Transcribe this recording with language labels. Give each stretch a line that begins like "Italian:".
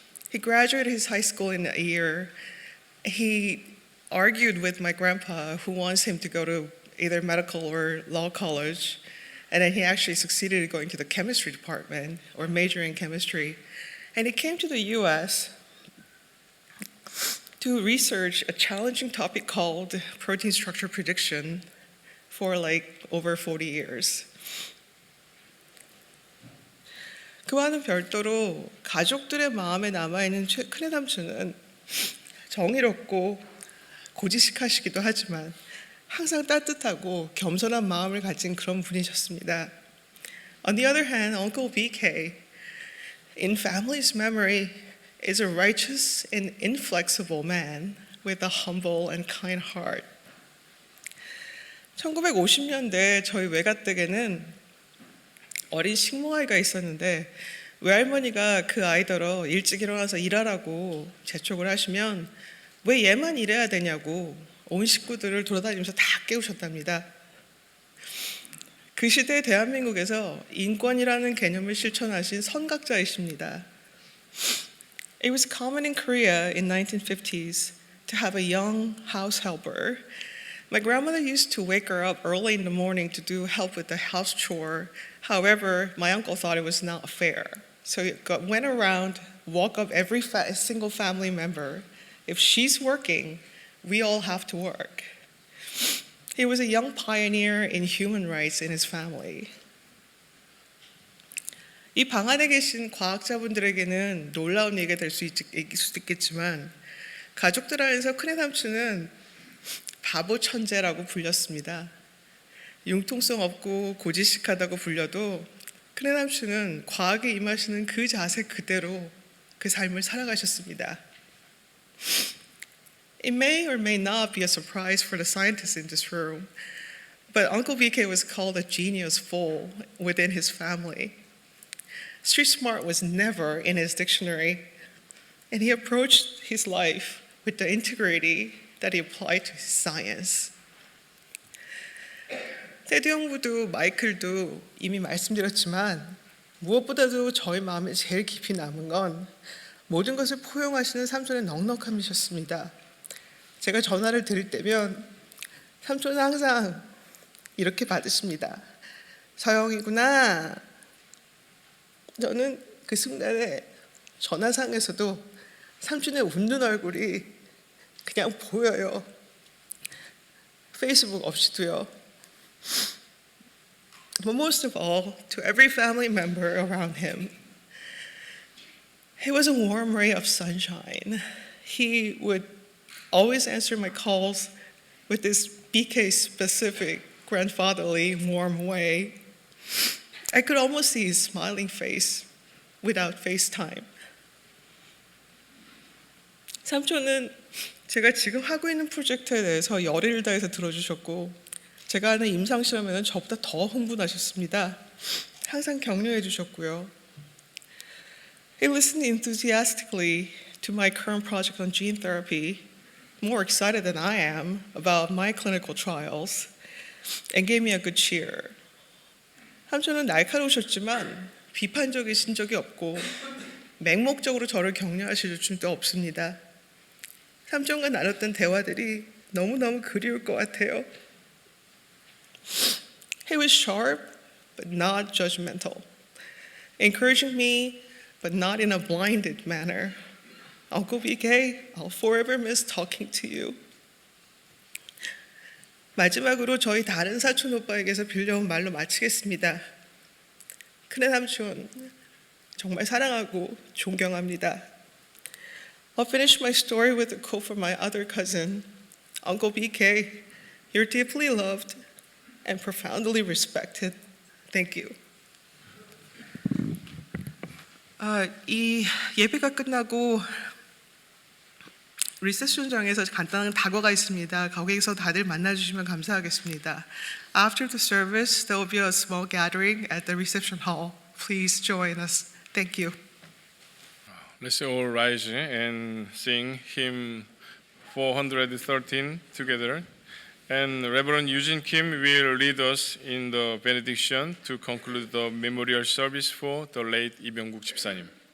English: He graduated his high school in a year. He argued with my grandpa, who wants him to go to either medical or law college, and then he actually succeeded in going to the chemistry department or majoring in chemistry. And he came to the US to research a challenging topic called protein structure prediction for like over 40 years.
Korean: 그와는 별도로 가족들의 마음에 남아있는 큰애 삼촌은 정의롭고 고지식하시기도 하지만 항상 따뜻하고 겸손한 마음을 가진 그런 분이셨습니다.
English: On the other hand, Uncle BK, in family's memory, is a righteous and inflexible man with a humble and kind heart.
Korean: 1950년대 저희 외가댁에는 어린 식모아이가 있었는데 외할머니가 그 아이더러 일찍 일어나서 일하라고 재촉을 하시면 왜 얘만 일해야 되냐고 온 식구들을 돌아다니면서 다 깨우셨답니다. 그 시대 대한민국에서 인권이라는 개념을 실천하신 선각자이십니다.
English: It was common in Korea in 1950s to have a young house helper. My grandmother used to wake her up early in the morning to do help with the house chore. However, my uncle thought it was not fair. So he went around, woke up every single family member. If she's working, we all have to work. He was a young pioneer in human rights in his family.
Korean: 이 방 안에 계신 과학자분들에게는 놀라운 얘기가 될 수도 있겠지만 가족들 안에서 큰애 삼촌은 바보 천재라고 불렸습니다. 융통성 없고 고지식하다고 불려도 큰애 삼촌은 과학에 임하시는 그 자세 그대로 그 삶을 살아가셨습니다.
English: It may or may not be a surprise for the scientists in this room, but Uncle BK was called a genius fool within his family. Street smart was never in his dictionary, and he approached his life with the integrity that he applied to his science.
Korean: 테드 형부도 마이클도 이미 말씀드렸지만 무엇보다도 저희 마음에 제일 깊이 남은 건 모든 것을 포용하시는 삼촌의 넉넉함이셨습니다. 제가 전화를 드릴 때면 삼촌은 항상 이렇게 받으십니다. 서영이구나. 저는 그 순간에 전화상에서도 삼촌의 웃는 얼굴이 그냥 보여요. 페이스북 없이도요.
English: But most of all, to every family member around him, he was a warm ray of sunshine. He would always answer my calls with this BK-specific grandfatherly warm way. I could almost see his smiling face without FaceTime.
Korean: 삼촌은 제가 지금 하고 있는 프로젝트에 대해서 열의를 다해서 들어주셨고 제가 하는 임상시험에는 저보다 더 흥분하셨습니다. 항상 격려해 주셨고요.
English: He listened enthusiastically to my current project on gene therapy, more excited than I am about my clinical trials, and gave me a good cheer.
Korean: 삼촌은 날카로우셨지만 비판적이신 적이 없고 맹목적으로 저를 격려하실 줄도 없습니다. 삼촌과 나눴던 대화들이 너무너무 그리울 것 같아요.
English: He was sharp but not judgmental, encouraging me but not in a blinded manner. Uncle BK, I'll forever miss talking to you.
Korean: 마지막으로 저희 다른 사촌 오빠에게서 빌려온 말로 마치겠습니다. 큰애 삼촌, 정말 사랑하고 존경합니다.
English: I'll finish my story with a quote from my other cousin. Uncle BK, you're deeply loved and profoundly respected. Thank you.
Korean: 이 예배가 끝나고 리셉션장에서 간단한 다과가 있습니다. 거기에서 다들 만나주시면 감사하겠습니다.
English: After the service, there will be a small gathering at the reception hall. Please join us. Thank you. Let's all rise and sing hymn 413 together. And Reverend Eugene Kim will lead us in the benediction to conclude the memorial service for the late 이병국 집사님.